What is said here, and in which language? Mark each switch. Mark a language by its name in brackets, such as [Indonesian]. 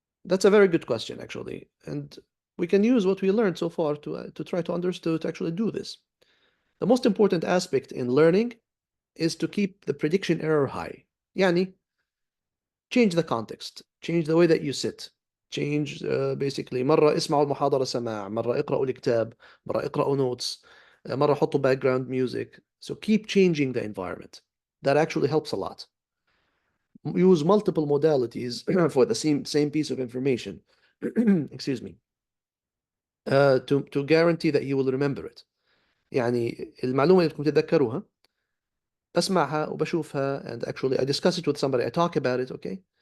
[English] That's a very good question, actually, and we can use what we learned so far to try to understand, to actually do this. The most important aspect in learning is to keep the prediction error high. [Arabic] يعني [English] change the context, change the way that you sit. change basically [Arabic] مرة اسمعوا المحاضرة سماع، مرة اقرأوا الكتاب، مرة اقرأوا notes، مرة حطوا [English] background music. So keep changing the environment. That actually helps a lot. Use multiple modalities for the same piece of information. Excuse me. To guarantee that you will remember it. [Arabic] يعني المعلومة اللي بدكم تتذكروها بسمعها وبشوفها [English] and actually I discuss it with somebody, I talk about it, okay?